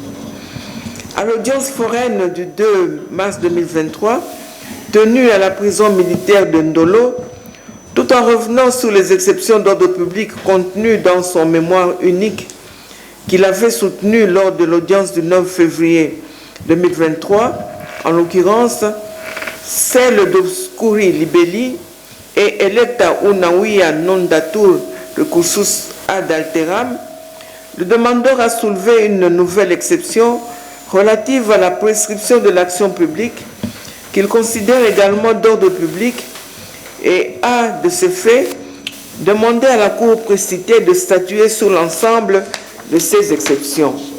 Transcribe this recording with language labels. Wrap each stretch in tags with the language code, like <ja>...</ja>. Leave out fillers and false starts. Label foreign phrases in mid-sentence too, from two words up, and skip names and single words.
<fr>À l'audience foraine du 2 mars 2023, tenue à la prison militaire de Ndolo, tout en revenant sur les exceptions d'ordre public contenues dans son mémoire unique qu'il avait soutenu lors de l'audience du 9 février 2023, en l'occurrence celle</fr> <la>d'Obscuri Libelli et Electa Unawiya Nondatur Recursus ad alteram,</la> <fr>le demandeur a soulevé une nouvelle exception relative à la prescription de l'action publique qu'il considère également d'ordre public et a, de ce fait, demandé à la Cour précitée de statuer sur l'ensemble de ces exceptions.</fr>